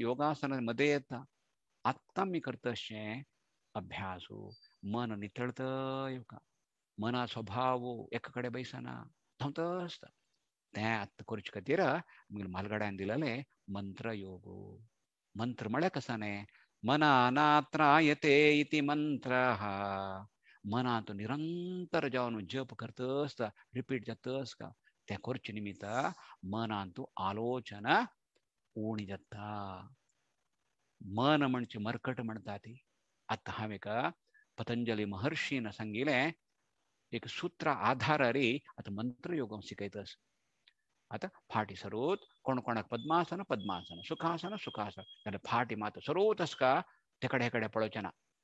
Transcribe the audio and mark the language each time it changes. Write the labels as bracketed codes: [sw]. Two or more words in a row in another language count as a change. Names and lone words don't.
[kok] योगासना मध्ये येता आत्तां आमी करता अशें अभ्यास मन नितळत येवका मना स्वभाव एका कडेन बैसना धांवत आसता तें आत्तां करचे खातीर आमगेल्या म्हालगड्यान दिलेले मंत्र योग मंत्र म्हळ्यार कसो न्ही [sa] मनानात्रायते इति मंत्रः [kok] मनांत निरंतर जावन जप करता आसता रिपीट जाता आसता तें करचे निमित्त मनांत आलोचना उणी जाता मन म्हणजे मरकट म्हणटा ती आतां हांवें एका पतंजली महर्षीन सांगिल्लें एक सूत्र आधारारी आतां मंत्र योगम शिकयता आतां फाटी सरूत कोण कोणाक पद्मासन पद्मासन सुखासन सुखासन जाल्यार फाटी मात सरूत आसका तेकडे हेकडे पळोवचें ना